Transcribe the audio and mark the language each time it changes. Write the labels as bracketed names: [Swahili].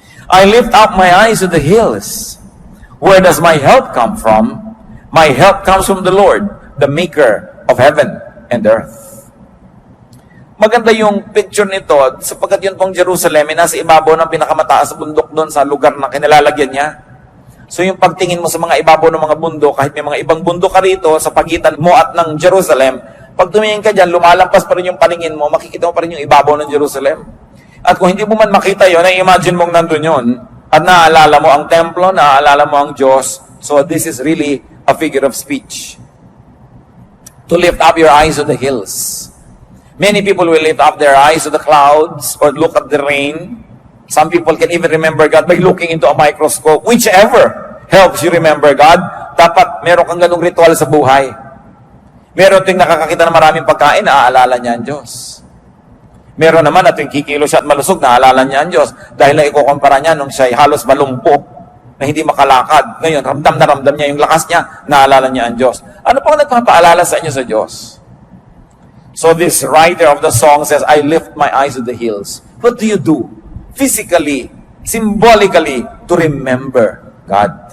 [English] I lift up my eyes to the hills. Where does my help come from? My help comes from the Lord, the maker of heaven and earth. [Filipino] Maganda yung picture nito sapagkat yun pong Jerusalem ay nasa ibabaw ng pinakamataas bundok doon sa lugar na kinilalagyan niya. So yung pagtingin mo sa mga ibabaw ng mga bundok, kahit may mga ibang bundok ka rito sa pagitan mo at ng Jerusalem, pag tumingin ka dyan, lumalampas pa rin yung paningin mo, makikita mo pa rin yung ibabaw ng Jerusalem. At kung hindi mo man makita yun, ay imagine mong nandun yun. At naaalala mo ang templo, naaalala mo ang Diyos, [English] So this is really a figure of speech. To lift up your eyes to the hills. Many people will lift up their eyes to the clouds or look at the rain. Some people can even remember God by looking into a microscope. Whichever helps you remember God, [Filipino] dapat meron kang ganung ritual sa buhay. Meron ting nakakakita ng maraming pagkain, naaalala niya ang Diyos. Meron naman at yung kikilo siya at malusog, naaalala niya ang Diyos. Dahil na ikukumpara niya nung siya'y halos malumpo na hindi makalakad. Ngayon, ramdam na ramdam niya yung lakas niya, naalala niya ang Diyos. Ano pang nagpapaalala sa inyo sa Diyos? [English] So this writer of the song says, I lift my eyes to the hills. What do you do? Physically, symbolically, to remember God.